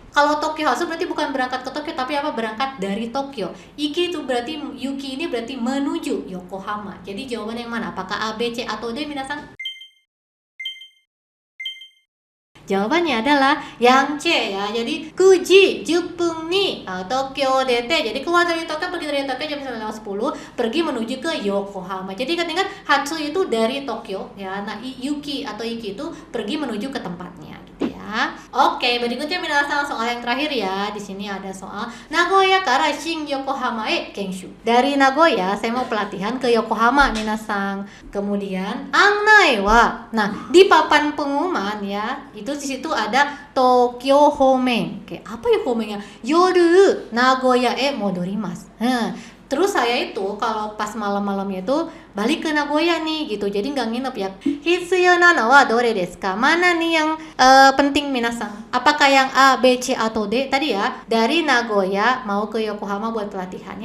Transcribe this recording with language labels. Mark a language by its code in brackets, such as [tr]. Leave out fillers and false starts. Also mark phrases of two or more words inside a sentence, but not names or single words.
[id] Kalau [ja] 東京発 [id] berarti bukan berangkat ke Tokyo, tapi apa? Berangkat dari Tokyo. Iki itu berarti, Yuki ini berarti menuju Yokohama. Jadi jawaban yang mana? Apakah A, B, C, atau D minasang? Jawabannya adalah yang C ya. [ja] Jadi 九時十分に東京出て. [id] Jadi keluar dari Tokyo, pergi dari Tokyo jam 9:10, pergi menuju ke Yokohama. Jadi ingat Hatsu itu dari Tokyo ya. Nah, Yuki atau Iki itu pergi menuju ke tempatnya gitu ya. Oke, berikutnya minasang soal yang terakhir ya. Di sini ada soal [ja] 名古屋から新横浜研修. [id] Dari Nagoya saya mau pelatihan ke Yokohama minasang. Kemudian [ja] 案内は. [id] Nah, di papan pengumuman ya, itu di situ ada [ja] 東京方面. [id] Oke, apa ya homennya? [ja] 夜名古屋へ戻ります. [id] Terus saya itu kalau pas malam-malamnya itu balik ke Nagoya nih gitu. Jadi nggak nginep ya. [ja] 必要なのはどれですか? [id] Mana nih yang penting minasan? Apakah yang A, B, C atau D? Tadi ya, dari Nagoya mau ke Yokohama buat pelatihan.